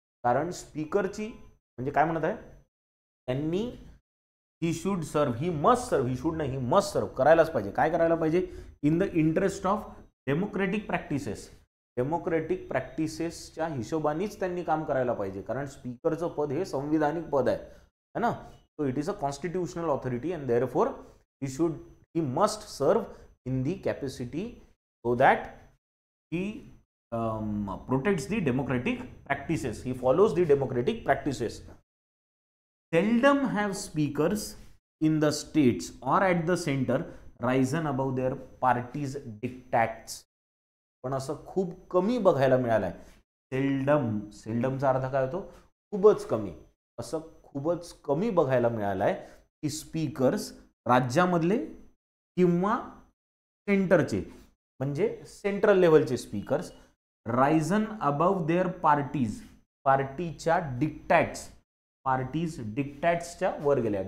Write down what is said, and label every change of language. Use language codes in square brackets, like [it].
[mr] कारण स्पीकरची म्हणजे काय म्हणत आहे त्यांनी, [en] he should serve, he must serve, [mr] ही शुड नाही, ही मस्ट सर्व, करायलाच पाहिजे. काय करायला पाहिजे? [en] In the interest of democratic practices. [mr] Democratic प्रॅक्टिसेसच्या हिशोबानेच त्यांनी काम करायला पाहिजे. कारण स्पीकरचं पद हे संविधानिक पद आहे ना. [en] So it is a constitutional authority and therefore he must serve in the capacity so that he protects the democratic practices, he follows the democratic practices. Seldom have speakers in the states or at the center risen above their party's dictats. [mr] पण असं खूप कमी बघायला मिळालंय. Seldom, सेल्डमचा अर्थ काय होतो? खूपच कमी. असं खूपच कमी बघायला मिळालंय की स्पीकर्स राज्यामधले किंवा सेंटरचे म्हणजे सेंट्रल लेवलचे speakers [en] risen above their parties, [mr] पार्टीच्या डिक्टॅट्स, पार्टीज डिक्टॅट्सच्या वर गेल्या.